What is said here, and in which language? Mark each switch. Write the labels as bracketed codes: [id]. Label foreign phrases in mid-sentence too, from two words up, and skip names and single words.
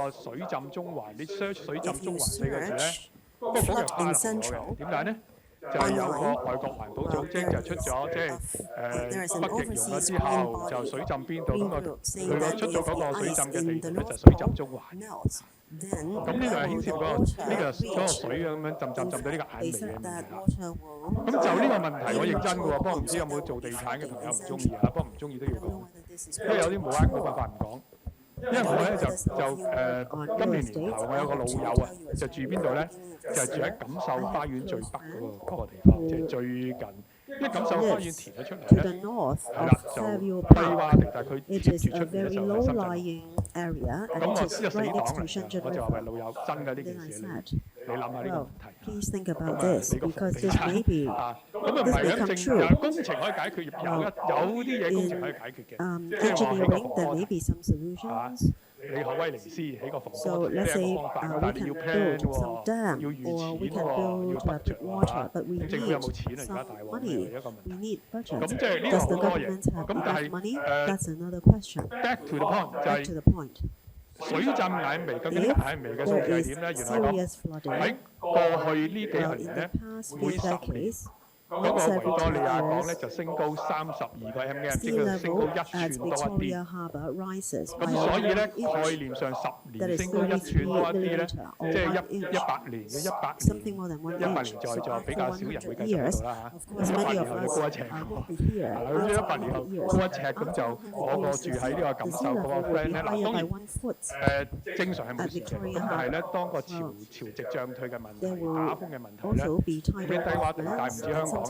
[en] If you search flood in Central online, well, there is an overseas green group saying that if the ice in the North Pole melts, then where will the water reach? They said that water will even reach the pond, so there will be flooding in Central. I don't know whether this is going to be true. [yue] 因為我咧今年年頭我有個老友啊，就住邊度咧？就係住喺錦繡花園最北嗰個地方，即係最近。因為錦繡花園填咗出嚟咧，係啦，就低洼地，但係佢接住出嚟咧就係深圳。咁我知道死黨嚟，我就話喂老友真嘅呢件事你諗下呢個問題。 [en] Please think about this because this may become true. Engineering, there may be some solutions. So let's say we can build some dam or we can build water, but we need some money. We need budget. Does the government have enough money? That's another question. Back to the point. [yue] 水浸眼眉究竟眼眉嘅數字係點咧？原來喺過去呢幾十年咧，每10年嗰個維多利亞港咧就升高32個 mm， 即係升高1寸多一啲。咁所以咧概念上10年升高1寸多一啲咧，即係100年嘅100年在比較少人會繼續到啦嚇。100年後就高一尺，咁100年後高一尺咁就我個住喺呢個錦繡嗰個 friend 咧，嗱當然正常係冇事嘅，咁但係咧當個潮汐漲退嘅問題、打風嘅問題咧，咁低洼地帶唔止香港。